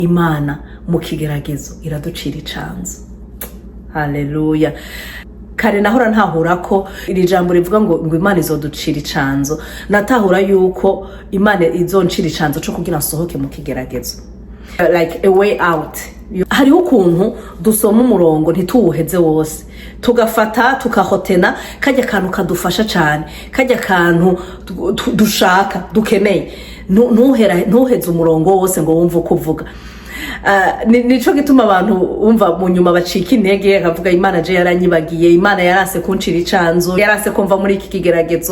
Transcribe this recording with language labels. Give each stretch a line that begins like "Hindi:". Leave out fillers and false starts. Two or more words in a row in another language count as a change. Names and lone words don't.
Rundi: Imana mu kigeragezo iraducira icanzo. Haleluya. Kare nahora ntahura ko iri jambo rivuga ngo Imana izoducira icanzo, natahura yuko Imana izoncira icanzo cyo kugira nsohoke mu kigeragezo,
English: like a way out.
Rundi: Hariho ukuntu dusoma umurongo ntituwuheze wose, tugafata tukahotena kajya kantu kadufasha cyane, kajya kantu dushaka dukeneye, ntuheze umurongo wose ngo wumve uko uvuga. Nico gituma abantu umva mu nyuma bacika intege, akavuga Imana je yaranyibagiye, Imana yarase kuncira icanzo, yarase kumva muri iki kigeragezo.